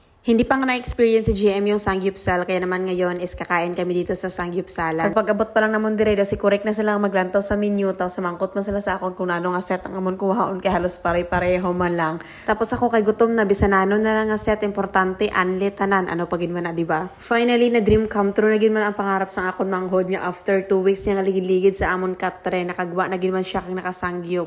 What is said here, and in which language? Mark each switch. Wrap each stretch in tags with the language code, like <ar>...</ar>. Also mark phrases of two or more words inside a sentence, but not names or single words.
<tl>Hindi pa nga na-experience si GM yung Sangyupsal, kaya naman ngayon is kakain kami dito sa Sangyupsalan.</tl> <hil>Pag-abot pa lang naman dire, si correct na sila maglantaw sa menu, tapos sumangkot man sila sa akon kung ano nga set ang amon kuhaon, kay halos pare-pareho man lang. Tapos ako kay gutom na, bisanano na lang nga set, importante, anli, tanan, ano pagin man na, diba?</hil> <en>Finally, na dream come true,</en> <hil>nagin man ang pangarap sa akon manghod nga after 2 weeks niya nga ligid-ligid sa amon katre, nakagwa, nagin man siya kang nakasangyup.</hil>